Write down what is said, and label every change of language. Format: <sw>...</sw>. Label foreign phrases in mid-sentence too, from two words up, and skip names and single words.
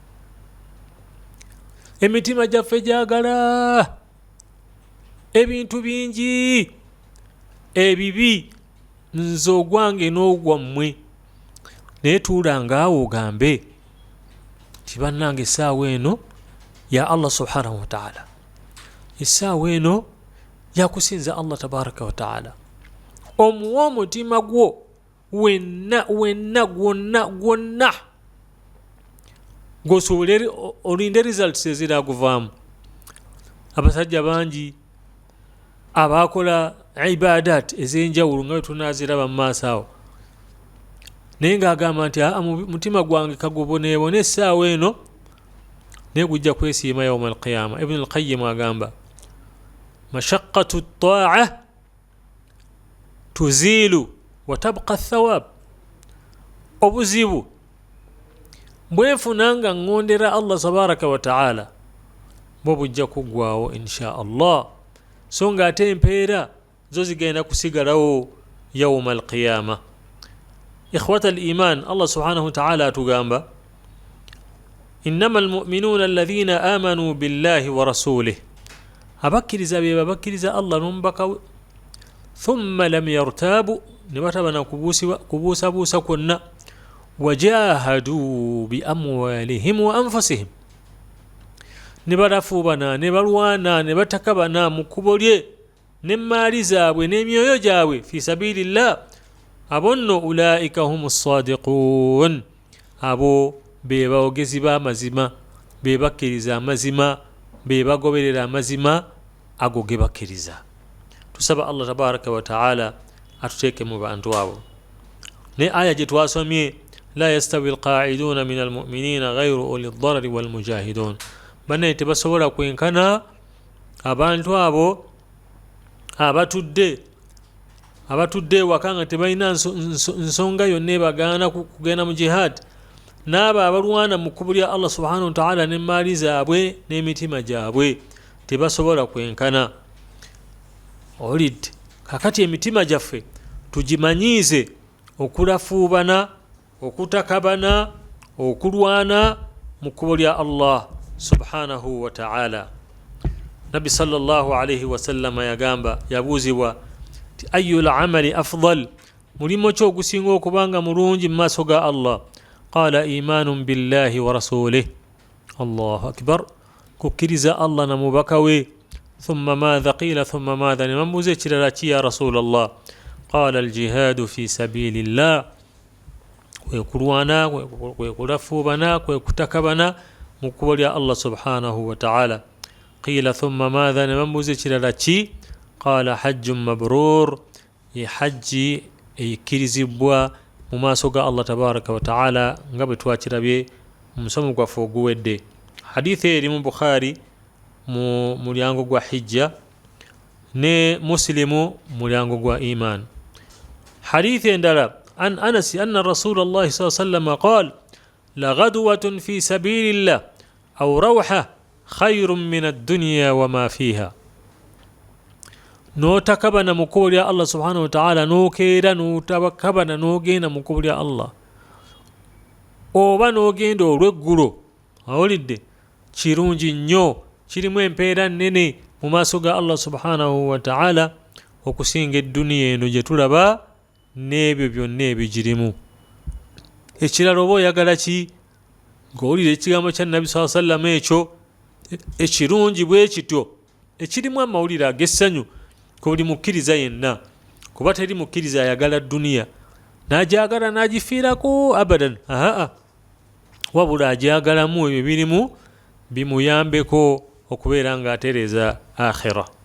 <lg>emitima gyaffe gyagala ebintu bingi ebibi, nze ogwange n'ogwammwe, naye tuulanga awo ogambe ti bannange essaawa eno ya</lg> <ar>الله سبحانه وتعالى,</ar> <lg>essaawa eno yakusinza</lg> <ar>الله تبارك وتعالى.</ar> <lg>omuwa omutima gwo wenna gwonna gwosobole olinde results eziraguvaamu. abasajja bangi abakola ibadat ez'enjawulo nga tunaziraba mu maaso awo, naye ng'agamba nti mutima gwange kaguboneebone essaawa eno naye gujja kwesiima</lg> <ar>يوم القيامة. Ibn al-Qayyim agamba مشقة الطاعة تزول ويبقى الثواب.</ar> <lg>obuzibu bwenfuna nga ngondera</lg> <ar>الله تبارك وتعالى</ar> <lg>bwo bujja kuggwaawo</lg> <ar>إن شاء الله,</ar> <lg>so nga ate empeera zo zigenda kusigalawo</lg> <ar>يوم القيامة. إخوة الإيمان، الله سبحانه وتعالى atugamba إنما المؤمنون الذين آمنوا بالله ورسوله,</ar> <lg>abakkiriza be babakkiriza Allah n'omubaka we,</lg> <ar>ثم لم يرتابوا,</ar> <lg>ne bataba na kubuusabuusa kwonna,</lg> <ar>وجاهدوا بأموالهم وأنفسهم,</ar> <lg>ne barafuubana ne balwana ne batakabana mu kkubo lye n'emmaali zaabwe n'emyoyo gyabwe</lg> <ar>في سبيل الله,</ar> <lg>abo nno</lg> <ar>أولئك هم الصادقون,</ar> <lg>abo be baogezi b'amazima, be bakkiriza amazima, be bagoberera amazima ago ge bakkiriza. tusaba</lg> <ar>الله تبارك وتعالى</ar> <lg>atuteeke mu bantu abo. ne aya gye twasomye</lg> <ar>لا يستوي القاعدون من المؤمنين غير أولي الضرر والمجاهدون,</ar> <lg>banne tebasobola kwenkana abantu abo abatudde waka nga tebalina nsonga yonna ebagaana kugenda mu jihad, n'abo abalwana mu kkubo lya</lg> <ar>الله سبحانه وتعالى</ar> <lg>n'emmaali zaabwe n'emitima gyabwe tebasobola kwenkana. olidde kakati emitima gyaffe tugimanyiize okulafuubana, okutakabana, okulwana mu kkubo lya</lg> <ar>الله سبحانه وتعالى.</ar> <lg>Nabbi</lg> <ar>صلى الله عليه وسلم</ar> <lg>yagamba, yabuuzibwa ti</lg> <ar>أي الأعمال أفضل,</ar> <lg>mulimo ki ogusinga okubanga mulungi mu maaso ga Allah?</lg> <ar>قال إيمان بالله ورسوله، الله أكبر,</ar> <lg>kukkiriza Allah na mubaka we.</lg> <ar>ثم ماذا قيل ثم ماذا,</ar> <lg>ne bamubuuza ekirala ki</lg> <ar>يا رسول الله? قال الجهاد في سبيل الله,</ar> <lg>kwe kulwana, kwe kulafuubana, kwe kutakabana mu kkubo lya</lg> <ar>الله سبحانه وتعالى. قيل ثم ماذا,</ar> <lg>ne bamubuuza ekirala ki?</lg> <ar>قال حج مبرور,</ar> <lg>ye hajji eyikkirizibwa mu maaso ga</lg> <ar>الله تبارك وتعالى,</ar> <lg>nga bwe twakirabye mu musomo gwaffe oguwedde. Hadithi eri mu Bukhari mu mulyango gwa hijja ne Muslimu mulyango gwa iman. Hadithi endala</lg> <ar>عن أنس أن رسول الله صلى الله عليه وسلم قال لغدوة في سبيل الله أو روحة خير من الدنيا وما فيها.</ar> <lg>N'otakabana mu kkubo lya</lg> <ar>الله سبحانه وتعالى,</ar> <lg>n'okeera n'otabakabana n'ogenda mu kkubo lya Allah, oba n'ogenda olw'eggulo, awulidde, kirungi nnyo, kirimu empeera nnene mu maaso ga</lg> <ar>الله سبحانه وتعالى</ar> <lg>okusinga edduniya eno gye tulaba n'ebyo byonna ebigirimu. Ekirala oba oyagala ki? Ng'owulira ekigambo kya Nabbi</lg> <ar>صلى الله عليه وسلم</ar> <lg>ekyo ekirungi bwe kityo, ekirimu amawulire ag'essanyu ku buli mukkiriza yenna, kuba teri mukkiriza ayagala dduniya n'agyagala n'agifiirako abadan, wabula agyagalamu ebyo birimu bimuyambeko okubeera ng'atereeza akhira.</lg>